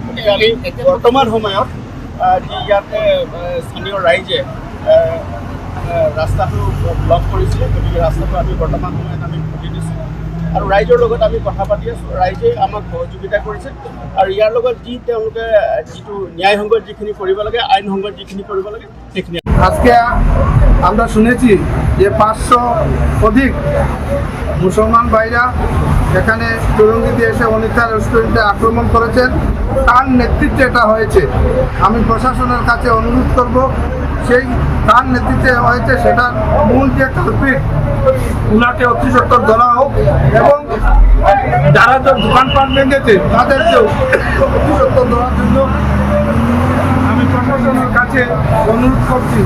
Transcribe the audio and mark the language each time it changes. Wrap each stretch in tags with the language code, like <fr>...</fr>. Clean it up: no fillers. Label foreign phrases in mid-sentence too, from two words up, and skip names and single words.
<as>গতিকে আমি বৰ্তমান সময়ত যি ইয়াতে স্থানীয় ৰাইজে ৰাস্তাটো ব্লক কৰিছিলে, গতিকে ৰাস্তাটো আমি বৰ্তমান সময়ত আমি খুলি দিছোঁ আৰু ৰাইজৰ লগত আমি কথা পাতি আছোঁ। রাইজে আমাক সহযোগিতা কৰিছে আৰু ইয়াৰ লগত যি তেওঁলোকে যিটো ন্যায়সংগত যিখিনি কৰিব লাগে, আইনসংগত যিখিনি কৰিব লাগে সেইখিনি।</as> <bn>আজকে আমরা শুনেছি যে 500 অধিক মুসলমান ভাইরা এখানে টুরঙ্গিতে এসে অনিতা রেস্টুরেন্টে আক্রমণ করেছেন। তার নেতৃত্বে এটা হয়েছে। আমি প্রশাসনের কাছে অনুরোধ করব সেই তার নেতৃত্বে হয়েছে সেটার মূল যে কালপিট উনাকে অতি সত্তর ধরা হোক এবং যারা তো দোকানপাট ভেঙেছে তাদেরকেও অতি সত্তর ধরার জন্য আমি প্রশাসনের কাছে অনুরোধ করছি।</bn>